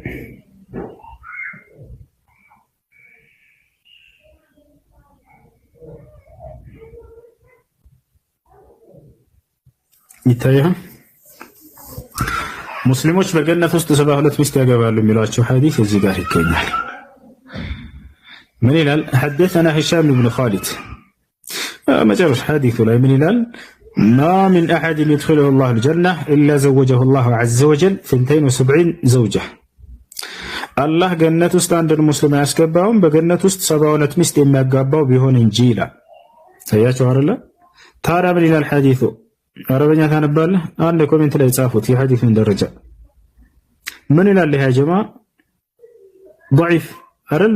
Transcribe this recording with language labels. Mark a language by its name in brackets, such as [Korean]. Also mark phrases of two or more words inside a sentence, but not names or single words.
[Amharic] ይታያል። ሙስሊሞች በገነት ውስጥ 72 ሚስት ያገባሉ የሚሏቸው ሐዲስ እዚህ ጋር ይገኛል። ምን ይላል? [Arabic] حدثنا هشام بن خالد [Amharic] መጨረሻ ሐዲሱ ላይ ምን ይላል? [Arabic] ما من أحد يدخله الله الجنة إلا زوجه الله عز وجل 72 زوجة الله جنة [Amharic] ውስጥ አንድ ሙስሊም ያስገባውን በገነት ውስጥ 72 ሚስት የሚያጋባው ቢሆን እንጂ ይላል። ታያችሁ አይደለ? ታዲያ ምን ይላል ሐዲሱ? አረበኛ ታነባለህ? አንድ ኮሜንት ላይ ጻፉት የሐዲሱን ደረጃ ምን ይላል? [Arabic] يا جماعة [Amharic] ضعيف አይደል?